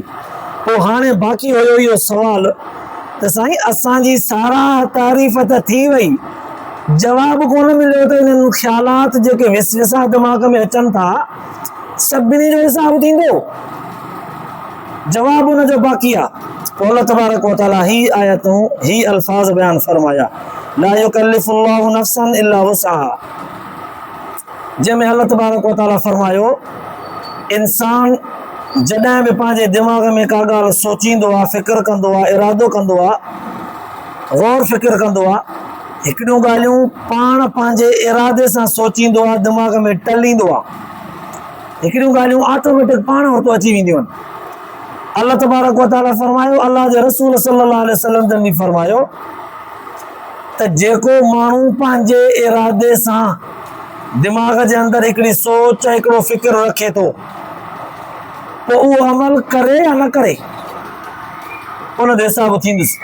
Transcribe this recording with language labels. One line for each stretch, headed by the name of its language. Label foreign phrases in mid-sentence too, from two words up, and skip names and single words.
Sindhi: पोइ हाणे बाक़ी हुयो इहो सुवाल त साईं असांजी साराह तारीफ़ त थी वई, जवाबु कोन मिलियो त इन्हनि ख़्यालात जेके विसविसा दिमाग़ में अचनि था सभिनी जो हिसाबु थींदो? जवाबु हुनजो बाक़ी आहे। पोइ अल्लाह
Arabic: تبارك وتعالى
Sindhi: ही आयतूं ही अल्फाज़ बयानु फरमाया,
Arabic: لا يكلف الله نفسا إلا وسعها,
Sindhi: जंहिंमें अल्लाह
Arabic: تبارك وتعالى
Sindhi: फरमायो इंसान जॾहिं बि पंहिंजे दिमाग़ में का ॻाल्हि सोचींदो आहे, फ़िक्र कंदो आहे, इरादो कंदो आहे, गौर फ़िक्र कंदो आहे, हिकिड़ियूं ॻाल्हियूं पाण पंहिंजे इरादे सां सोचींदो आहे, दिमाग़ में टलींदो आहे, हिकिड़ियूं ॻाल्हियूं ऑटोमेटिक पाण वटि अची वेंदियूं आहिनि। अल्लाह
Arabic: تبارك وتعالى
Sindhi: फरमायो, अल्लाह जे रसूल
Arabic: صلى الله عليه وسلم
Sindhi: जन बि फरमायो त जेको माण्हू पंहिंजे इरादे सां दिमाग़ जे अंदरि हिकिड़ी सोच हिकिड़ो फ़िक्र रखे थो, पोइ उहो अमल करे या न करे उन जो हिसाब थींदुसि।